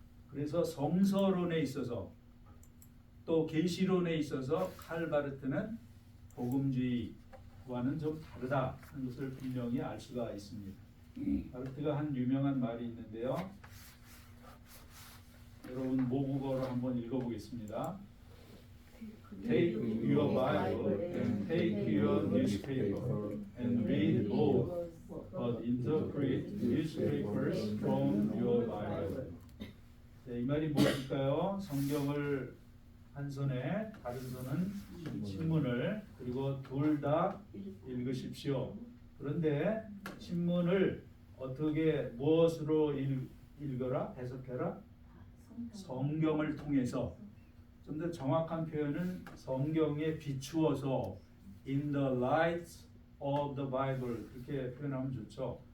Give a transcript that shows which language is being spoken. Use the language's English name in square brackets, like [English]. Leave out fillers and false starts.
[Korean] 그래서 성서론에 있어서 또 계시론에 있어서 칼바르트는 복음주의와는 좀 다르다 하는 것을 분명히 알 수가 있습니다. 바르트가 한 유명한 말이 있는데요. 여러분 모국어로 한번 읽어보겠습니다. [English] Take your Bible and take your newspaper and read both, but interpret newspapers from your Bible. [Korean] 네, 이 말이 무엇일까요? 성경을 한 손에 다른 손은 신문을 그리고 둘 다 읽으십시오. 그런데 신문을 어떻게 무엇으로 읽어라? 해석해라? 성경을 통해서 좀 더 정확한 표현은 성경에 비추어서 [English] in the light of the Bible [Korean] 그렇게 표현하면 좋죠.